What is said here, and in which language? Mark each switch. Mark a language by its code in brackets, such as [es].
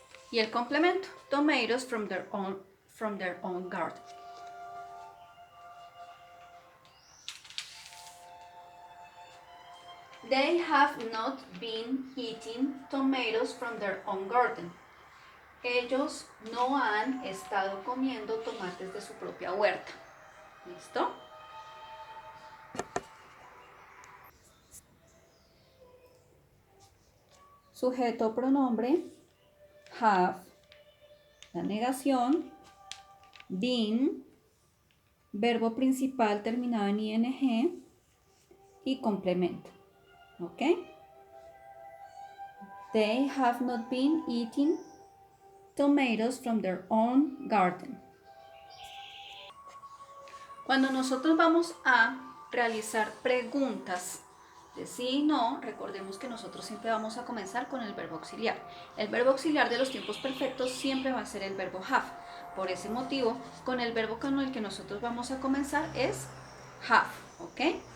[es] Y el complemento, [en] tomatoes from their own garden. They have not been eating tomatoes from their own garden. [es] Ellos no han estado comiendo tomates de su propia huerta. ¿Listo? Sujeto pronombre, have, la negación, been, verbo principal terminado en ing y complemento. ¿Ok? [en] They have not been eating tomatoes from their own garden. [es] Cuando nosotros vamos a realizar preguntas de sí y no, recordemos que nosotros siempre vamos a comenzar con el verbo auxiliar. El verbo auxiliar de los tiempos perfectos siempre va a ser el verbo have. Por ese motivo, con el verbo con el que nosotros vamos a comenzar es have, ¿ok?